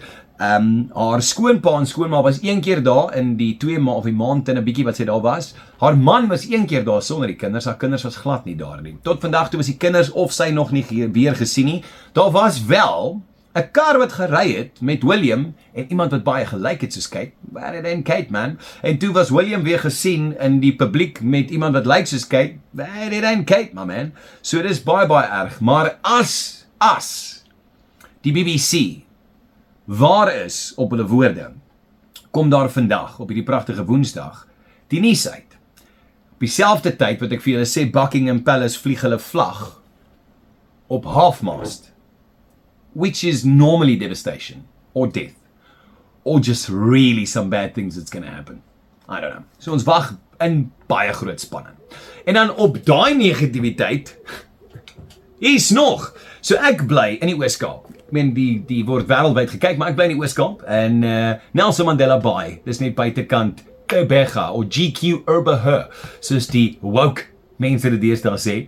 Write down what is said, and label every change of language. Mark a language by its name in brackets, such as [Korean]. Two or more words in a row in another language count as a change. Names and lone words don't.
[Afrikaans] Haar skoonpa en skoonma was een keer daar in die 2 maand of die maand en 'n bietjie wat sy daar was. Haar man was een keer daar sonder die kinders, haar kinders was glad nie daar nie. Tot vandag toe was die kinders of sy nog nie weer gesien nie. Daar was wel 'n kar wat gery het met William en iemand wat baie gelyk het soos Kate. [English] Where it ain't Kate, man. [Afrikaans] En toe was William weer gesien in die publiek met iemand wat lyk soos Kate. [English] Where it ain't Kate, my man. [Afrikaans] So dit is baie erg. Maar as die BBC waar is op hulle woorde, kom daar vandag, op hierdie pragtige Woensdag, die nuus uit. Op dieselfde tyd wat ek vir julle sê, Buckingham Palace vlieg hulle vlag op half-mast, [English] which is normally devastation, or death, or just really some bad things that's going to happen. I don't know. [Afrikaans] So ons wag in baie groot spanning. En dan op daai negativiteit, hier's nog. So ek bly in die Oos-Kaap. Ek meen, die word wêreldwyd gekyk, maar ek bly in die Oos-Kaap, en Nelson Mandela Bay, dis net buitekant Gqeberha, of GQ Urbaher, soos die woke mense dit deesdae sê.